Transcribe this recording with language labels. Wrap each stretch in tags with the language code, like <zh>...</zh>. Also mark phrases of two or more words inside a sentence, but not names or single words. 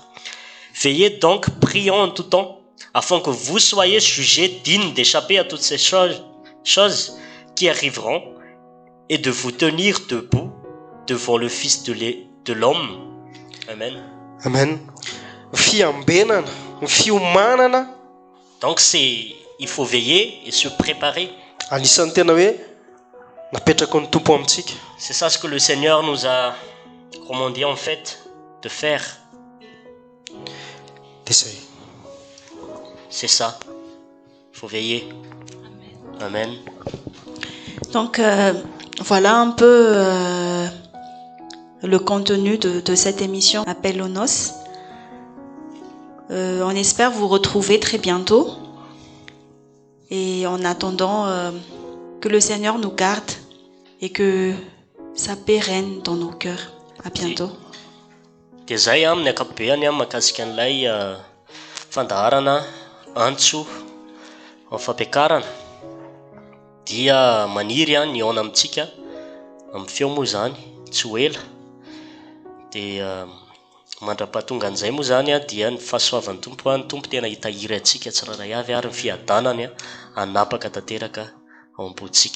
<fr>Veillez donc, prions en tout temps, afin que vous soyez jugés dignes d'échapper à toutes ces choses qui arriveront et de vous tenir debout devant le Fils de l'homme. Amen.</fr> <mg>Amen. Fiambenana, fiomanana.</mg> <fr>Donc il faut veiller et se préparer. Anisan'ny tena hoe napetraka ny tompo amintsika. C'est ça ce que le Seigneur nous a commandé en fait de faire. C'est ça. Il faut veiller. Amen. Donc voilà un peu le contenu de cette émission Appel aux noces. On espère vous retrouver très bientôt. Et en attendant que le Seigneur nous garde et que sa paix règne dans nos cœurs. À bientôt.</fr> <mg>Dia zay amin'ny ankapobeny mahakasika an'ilay fandaharana antso amin'ny fampiakarana dia maniry ny aona amintsika amin'ny feo moa zany tsy ho ela dia mandra-pahatonga an'izay moa zany a dia ny fahasoavan'ny tompo a ny tompo tena hitahiry antsika tsiraray avy ary ny fiadanany a anapaka tanteraka ao am-potsika.</mg>